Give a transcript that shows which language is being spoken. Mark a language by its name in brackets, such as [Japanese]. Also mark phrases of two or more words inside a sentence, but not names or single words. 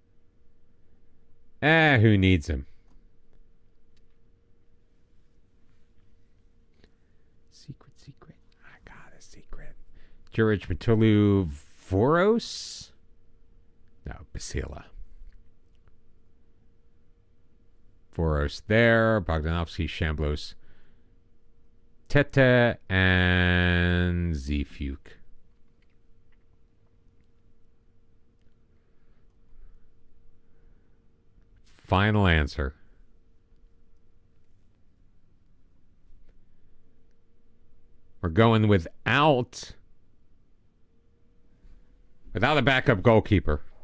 [English] Who needs him? Secret. I got a secret. Juric Matulu Voros? No, Basila. Voros there. Bogdanovsky, Shamblos, Tete, and Zfuk. Final answer. We're going without a backup goalkeeper.